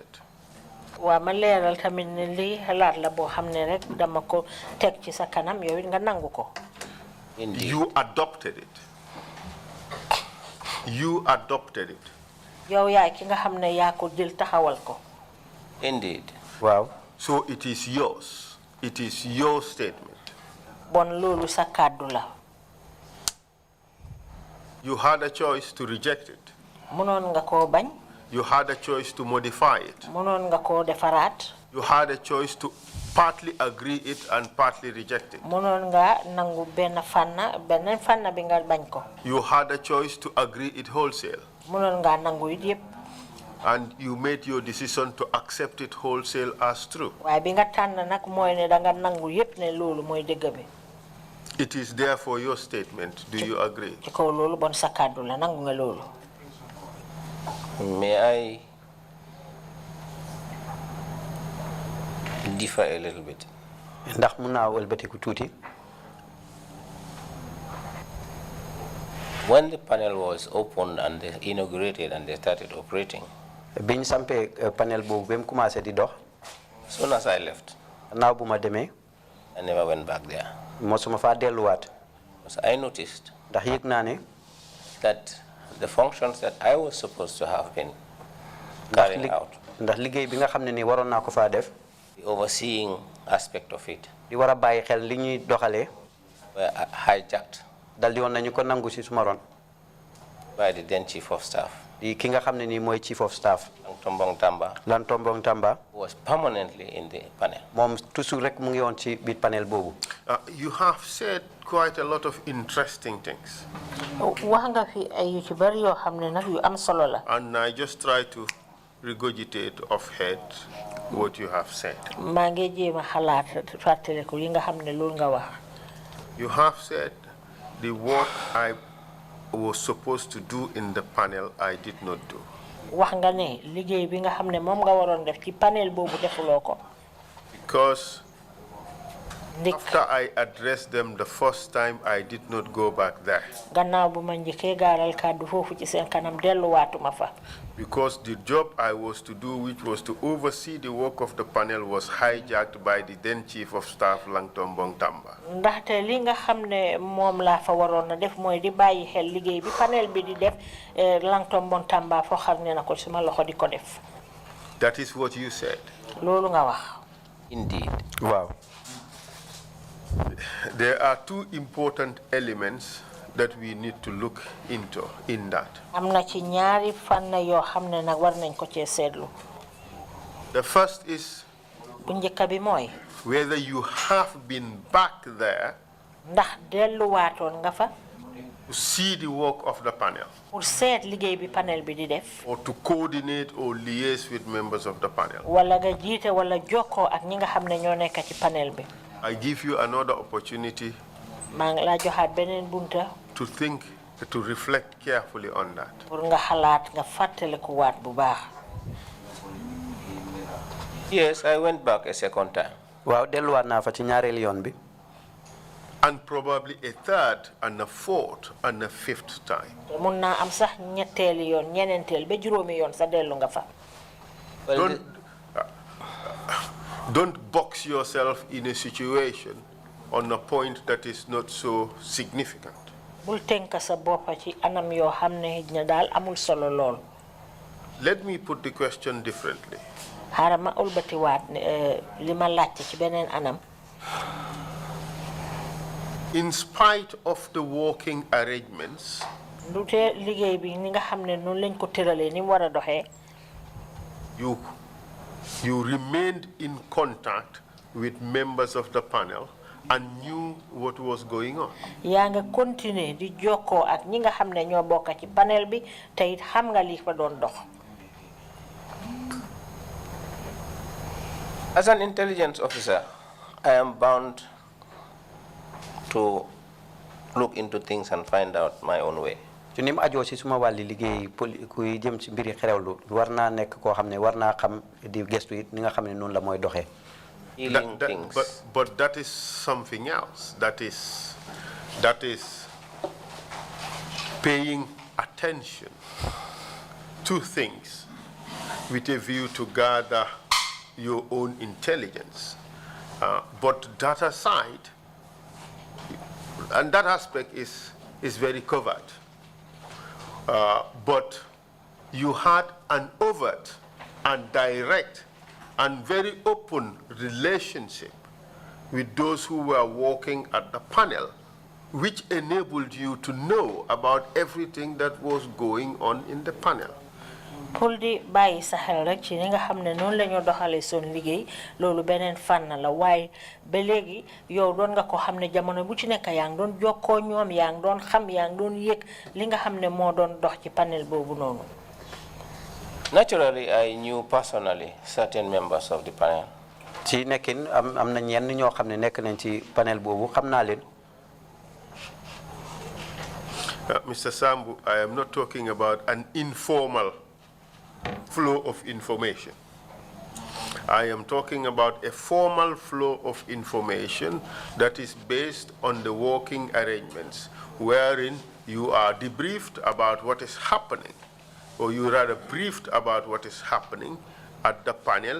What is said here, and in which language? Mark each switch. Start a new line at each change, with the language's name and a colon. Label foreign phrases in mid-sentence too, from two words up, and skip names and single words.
Wolof: Wa ma leeral tamit ne lii xalaat la boo xam ne rek dama ko teg ci sa kanam yow it nga nangu ko.
English: You adopted it. You adopted it.
Wolof: Yow yaay ki nga xam ne yaa ko jël taxawal ko.
English: Indeed. Wow. So it is yours. It is your statement.
Wolof: Bon loolu sa kàddu la.
English: You had a choice to reject it.
Wolof: Mënoon nga koo bañ.
English: You had a choice to modify it.
Wolof: Mënoon nga koo defaraat.
English: You had a choice to partly agree it and partly reject it.
Wolof: Mënoon nga nangu benn fànn bi nga bañ ko.
English: You had a choice to agree it wholesale.
Wolof: Mënoon nga nangu it yépp.
English: And you made your decision to accept it wholesale as true.
Wolof: Waaye bi nga tànn nag mooy ne danga nangu yépp ne loolu mooy dëgg bi.
English: It is therefore your statement. Do you agree?
Wolof: ci kaw loolu bon sa kàddu la nangu nga loolu.
English: May I differ a little bit?
Wolof: ndax mun naa wëlbatiku tuuti.
English: When the panel was opened and they inaugurated and they started operating,
Wolof: biñ sampee panel boobu ba mu commencé di dox.
English: as soon as I left,
Wolof: naaw bu ma demee.
English: I never went back there.
Wolof: mosuma faa delluwaat.
English: Because I noticed
Wolof: ndax yëg naa ne.
English: that the functions that I was supposed to have been carrying out,
Wolof: ndax liggéey bi nga xam ne nii waroon naa ko faa def.
English: the overseeing aspect of it,
Wolof: di war a bàyyi xel li ñuy doxalee.
English: were hijacked
Wolof: dal di woon nañu ko nangu si suma ron.
English: by the then Chief of Staff,
Wolof: di ki nga xam ne nii mooy
English: Chief of Staff. Tombong Tamba,
Wolof: Lantombong Tamba.
English: who was permanently in the panel.
Wolof: moom toujours rek mu ngi woon ci biir panel boobu.
English: You have said quite a lot of interesting things.
Wolof: wax nga fi ay yu ci bari yoo xam ne nag yu am solo la.
English: And I just try to regurgitate off head what you have said.
Wolof: maa ngi jéem a xalaat fàttaliku yi nga xam ne loolu nga wax.
English: You have said the work I was supposed to do in the panel I did not do.
Wolof: wax nga ne liggéey bi nga xam ne moom nga waroon def ci panel boobu defuloo ko.
English: Because after I addressed them the first time, I did not go back there.
Wolof: gannaaw bu ma njëkkee gaaral kàddu foofu ci seen kanam delluwaatuma fa.
English: Because the job I was to do, which was to oversee the work of the panel, was hijacked by the then Chief of Staff, Langtombong Tamba.
Wolof: ndaxte li nga xam ne moom laa fa waroon na def mooy di bàyyi xel liggéey bi panel bi di def Langtombong Tamba foo xam ne na ko suma loxo di ko def.
English: That is what you said.
Wolof: loolu nga wax.
English: Indeed.
Wolof: waaw.
English: There are two important elements that we need to look into in that.
Wolof: am na ci ñaari fànn yoo xam ne nag war nañ ko cee seetlu.
English: The first is
Wolof: bu njëkk bi mooy.
English: whether you have been back there
Wolof: ndax delluwaatoon nga fa.
English: to see the work of the panel.
Wolof: pour seet liggéey bi panel bi di def.
English: Or to coordinate or liaise with members of the panel.
Wolof: wala nga jiite wala jokkoo ak ñi nga xam ne ñoo nekk ci panel bi.
English: I give you another opportunity
Wolof: maa ngi laa joxaat beneen bunta.
English: to think, to reflect carefully on that.
Wolof: pour nga xalaat nga fàttaliku waat bu baax.
English: Yes, I went back a second time.
Wolof: waaw delluwaat naa fa ci ñaareelu yoon bi.
English: And probably a third and a fourth and a fifth time.
Wolof: mun naa am sax ñetteeli yoon ñeneenteel ba juróomi yoon sa dellu nga fa.
English: Don't box yourself in a situation on a point that is not so significant.
Wolof: bul tënk sa boppa ci anam yoo xam ne ne daal amul solo lool.
English: Let me put the question differently.
Wolof: xaaral ma ulbatiwaat li ma laajte ci beneen anam.
English: In spite of the working arrangements,
Wolof: lu tee liggéey bi ni nga xam ne noonu lañ ko tëralee ni mu war a doxee.
English: you remained in contact with members of the panel and knew what was going on.
Wolof: yaa nga continuer di jokkoo ak ñi nga xam ne ñoo bokk ci panel bi te it xam nga li fa doon dox.
English: As an intelligence officer, I am bound to look into things and find out my own way.
Wolof: ci ni mu ajoo si suma wàlli liggéey kuy jëm ci mbiri xerewlu war naa nekk koo xam ne war naa xam di gestu it ni nga xam ne noonu la mooy doxee.
English: But that is something else. That is paying attention to things with a view to gather your own intelligence. But that aside, and that aspect is very covered. But you had an overt and direct and very open relationship with those who were working at the panel, which enabled you to know about everything that was going on in the panel.
Wolof: pour di bàyyi sa xel rek ci ni nga xam ne noonu la ñoo doxalee son liggéey loolu beneen fànn la waaye ba léegi yow doon nga ko xam ne jamono bu ci nekk yaa ngi doon jokkoo ñoom yaa ngi doon xam yaa ngi doon yëg li nga xam ne moo doon dox ci panel boobu noonu.
English: Naturally, I knew personally certain members of the panel.
Wolof: ci nekkin am na ñenn ñoo xam ne nekk nañ ci panel boobu xam naa leen.
English: Mr. Sambu, I am not talking about an informal flow of information. I am talking about a formal flow of information that is based on the working arrangements, wherein you are debriefed about what is happening, or you rather briefed about what is happening at the panel.